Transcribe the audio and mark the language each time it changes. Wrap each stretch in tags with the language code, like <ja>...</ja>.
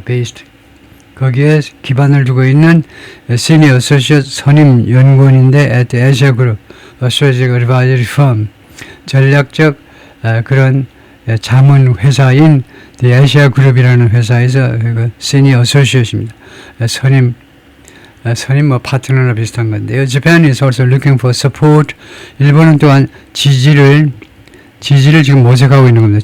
<en>based</en> <ko>거기에 기반을 두고 있는</ko> <en>senior associate</en> <ko>선임 연구원인데</ko> <en>at Asia Group, a strategic advisory firm</en> <ko>전략적 그런 자문 회사인</ko> <en>The Asia Group</en> <ko>이라는 회사에서</ko> <en>senior associate입니다.</en> <ko>선임 파트너나 비슷한 건데요.</ko> <en>Japan is also looking for support.</en> <ko>일본은 또한 지지를 지금 모색하고 있는 겁니다.</ko>